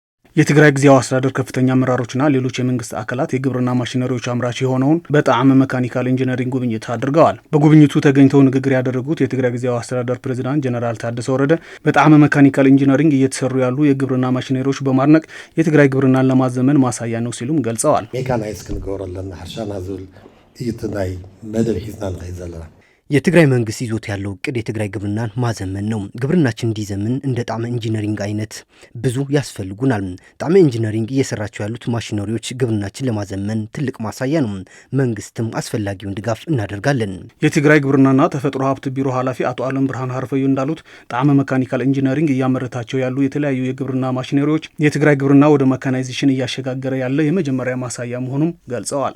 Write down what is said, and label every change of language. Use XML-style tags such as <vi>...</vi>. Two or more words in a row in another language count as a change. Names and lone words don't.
<am>የትግራይ ጊዜያዊ አስተዳደር ከፍተኛ አመራሮችና ሌሎች የመንግስት አካላት የግብርና ማሽነሪዎች አምራች የሆነውን በጣዕመ መካኒካል ኢንጂነሪንግ ጉብኝት አድርገዋል። በጉብኝቱ ተገኝተው ንግግር ያደረጉት የትግራይ ጊዜያዊ አስተዳደር ፕሬዝዳንት ጀነራል ታደሰ ወረደ በጣዕመ መካኒካል ኢንጂነሪንግ እየተሰሩ ያሉ የግብርና ማሽነሪዎች በማድነቅ የትግራይ ግብርናን ለማዘመን ማሳያ ነው ሲሉም ገልጸዋል።</am> <ti>ሜካናይዝ ክንገብረለና ሕርሻና ዝብል እይትናይ መደብ ሒዝና ንኸይድ ዘለና</ti> <am>የትግራይ መንግስት ይዞት ያለው እቅድ የትግራይ ግብርናን ማዘመን ነው። ግብርናችን እንዲዘምን እንደ ጣዕመ ኢንጂነሪንግ አይነት ብዙ ያስፈልጉናል። ጣዕመ ኢንጂነሪንግ እየሰራቸው ያሉት ማሽነሪዎች ግብርናችን ለማዘመን ትልቅ ማሳያ ነው። መንግስትም አስፈላጊውን ድጋፍ እናደርጋለን። የትግራይ ግብርናና ተፈጥሮ ሀብት ቢሮ ኃላፊ አቶ አለም ብርሃን ሀርፈዩ እንዳሉት ጣዕመ መካኒካል ኢንጂነሪንግ እያመረታቸው ያሉ የተለያዩ የግብርና ማሽነሪዎች የትግራይ ግብርና ወደ መካናይዜሽን እያሸጋገረ ያለ የመጀመሪያ ማሳያ መሆኑም ገልጸዋል።</am>